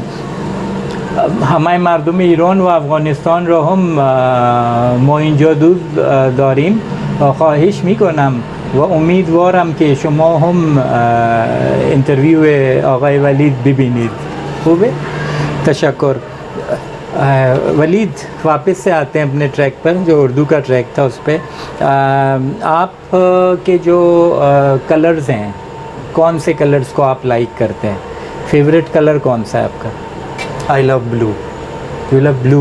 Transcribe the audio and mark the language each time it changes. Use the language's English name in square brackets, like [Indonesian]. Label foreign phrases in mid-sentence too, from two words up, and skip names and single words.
[Persian] همه مردم ایران و افغانستان را هم ما اینجا دوست داریم. خواهش میکنم و امیدوارم که شما هم انترویو آقای ولید ببینید. خوبه؟ تشکر. [Hindi] वलीद वापस से आते हैं अपने ट्रैक पर, जो उर्दू का ट्रैक था उस पर. आप के जो कलर्स हैं, कौन से कलर्स को आप लाइक करते हैं? [English] favorite color [Hindi] कौन सा है आपका? [English] I love blue. You love blue.